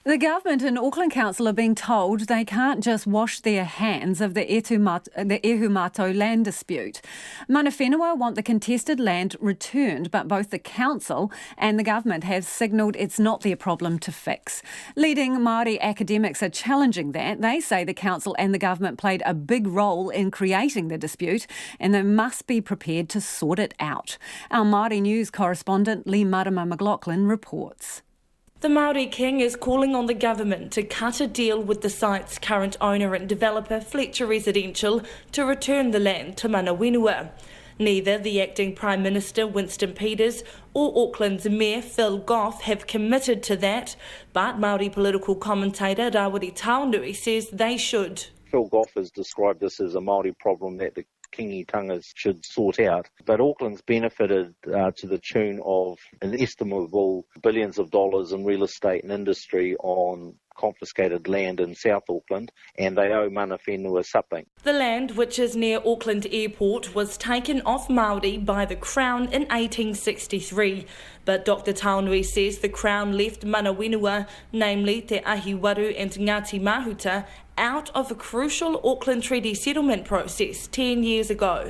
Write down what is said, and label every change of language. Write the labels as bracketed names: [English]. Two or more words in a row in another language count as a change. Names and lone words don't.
[English] The government and Auckland Council are being told they can't just wash their hands of the Ihumātao land dispute. [Māori] Mana whenua [English] want the contested land returned, but both the council and the government have signalled it's not their problem to fix. Leading Māori academics are challenging that. They say the council and the government played a big role in creating the dispute and they must be prepared to sort it out. Our Māori news correspondent Leigh-Marama McLachlan reports. The Māori King is calling on the government to cut a deal with the site's current owner and developer, Fletcher Residential, to return the land to [Māori] mana whenua. [English] Neither the acting Prime Minister, Winston Peters, or Auckland's Mayor, Phil Goff, have committed to that, but Māori political commentator Rawiri Taonui says they should. Phil Goff has described this as a Māori problem that the kingitangas should sort out. But Auckland's benefited to the tune of an estimable billions of dollars in real estate and industry on confiscated land in South Auckland, and they owe [Māori] mana whenua [English] something. The land, which is near Auckland Airport, was taken off Māori by the Crown in 1863. But Dr Taonui says the Crown left [Māori] mana whenua, [English] namely Te Ahiwaru and Ngāti Mahuta, out of a crucial Auckland Treaty settlement process 10 years ago.